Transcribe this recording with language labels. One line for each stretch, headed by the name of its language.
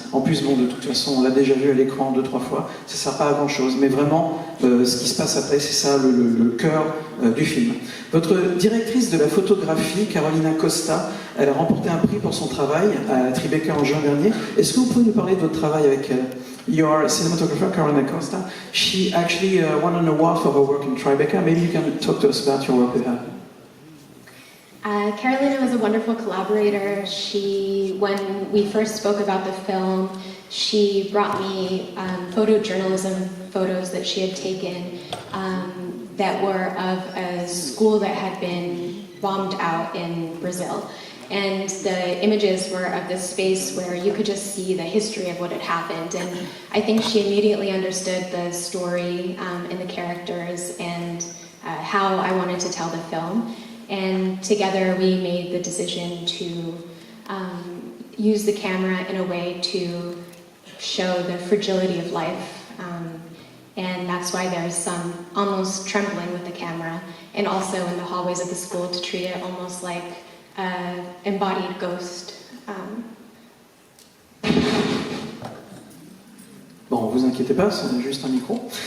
French: En plus, bon, de toute façon, on l'a déjà vu à l'écran 2-3 fois, ça ne sert pas à grand-chose. Mais vraiment, ce qui se passe après, c'est ça le cœur du film. Votre directrice de la photographie, Carolina Costa, elle a remporté un prix pour son travail à Tribeca en juin dernier. Est-ce que vous pouvez nous parler de votre travail avec elle?
English: Your cinematographer, Carolina Costa, she actually won an award for her work in Tribeca. Maybe you can talk to us about your work with her. Carolina was a wonderful collaborator. When we first spoke about the film, she brought me photojournalism photos that she had taken that were of a school that had been bombed out in Brazil. And the images were of this space where you could just see the history of what had happened. And I think she immediately understood the story and the characters and how I wanted to tell the film. And together we made the decision to use the camera in a way to show the fragility of life. And that's why there's some almost trembling with the camera, and also in the hallways of the school to treat it almost like an embodied ghost.
French: Bon, vous inquiétez pas, c'est juste un micro.